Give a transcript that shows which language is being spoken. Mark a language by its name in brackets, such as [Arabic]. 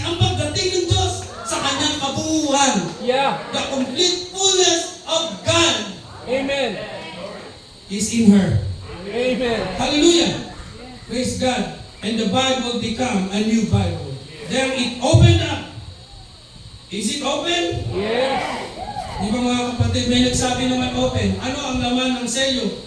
[Filipino] Ang pagdating ng Diyos sa kanyang kabuuan. [English] Yeah. The complete fullness of God Amen. is in her. Amen. Hallelujah. Praise God. And the Bible become a new Bible. There it opened up. Is it open? Yes. [Filipino] Di ba mga kapatid, may nagsabi naman open. Ano ang laman ng selyo?